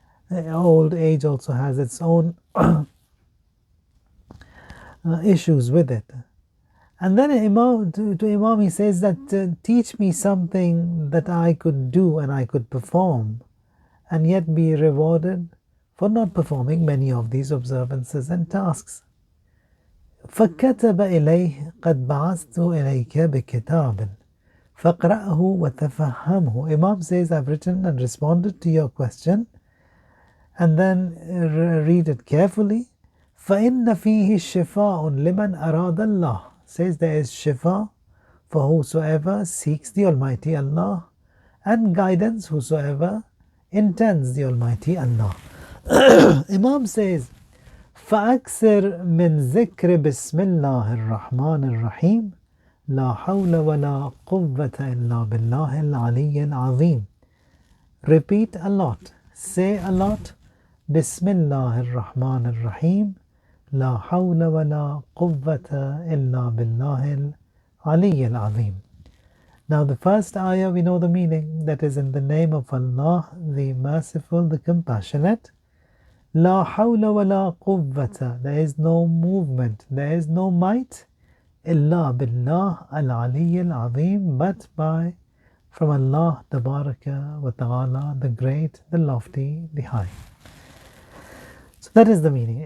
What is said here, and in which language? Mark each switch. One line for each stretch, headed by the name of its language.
English: Old age also has its own issues with it. And then Imam, to Imam he says that teach me something that I could do and I could perform and yet be rewarded for not performing many of these observances and tasks.
Arabic: فكتب إليه قد بعثت إليك بكتاب فاقرأه وتفهمه.
English: Imam says, I've written and responded to your question, and then read it carefully.
Arabic: فإن فيه شفاء لمن أراد الله.
English: Says there is shifa for whosoever seeks the Almighty Allah, and guidance whosoever intends the Almighty Allah. Imam says,
Arabic: فأكثر من ذكر بسم الله الرحمن الرحيم لا حول ولا قوة إلا بالله العلي العظيم.
English: Repeat a lot, say a lot,
Arabic: بسم الله الرحمن الرحيم لا حول ولا قوة إلا بالله العلي العظيم.
English: Now the first ayah we know the meaning, that is in the name of Allah, the merciful, the compassionate.
Arabic: La hawla wa la quwwata,
English: there is no movement, there is no might,
Arabic: illa billah al-ali al-azim,
English: but from Allah tabaraka wa ta'ala, the great, the lofty, the high. So that is the meaning.